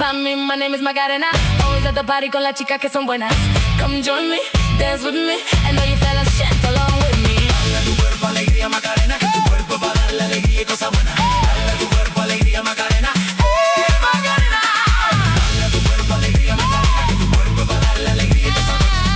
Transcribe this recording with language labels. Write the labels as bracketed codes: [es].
[en] My name is Macarena. Always at the party [es] con las chicas que son buenas. [en] Come join me, dance with me, and all you fellas chant along with me. [es] Dale a tu cuerpo alegría Macarena, que tu cuerpo es para dar la alegría y cosas buenas. Dale a tu cuerpo alegría Macarena, Macarena. Dale a tu cuerpo alegría Macarena, que tu cuerpo es para dar la alegría y cosas buenas.